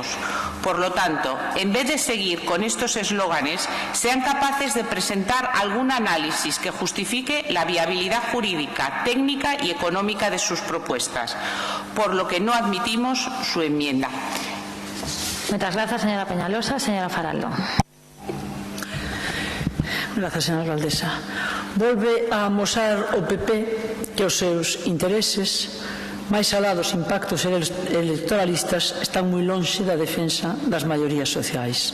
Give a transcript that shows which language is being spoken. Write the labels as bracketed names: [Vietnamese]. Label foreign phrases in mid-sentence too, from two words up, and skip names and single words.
[Spanish] Por lo tanto, en vez de seguir con estos eslóganes, sean capaces de presentar algún análisis que justifique la viabilidad jurídica, técnica y económica de sus propuestas, por lo que no admitimos su enmienda. Muchas gracias, señora Peñalosa. Señora Faraldo. [Galician] Grazas, señora alcaldesa. Volve a amosar o PP que os seus intereses, máis alá dos impactos electoralistas, están moi lonxe da defensa das maiorías sociais.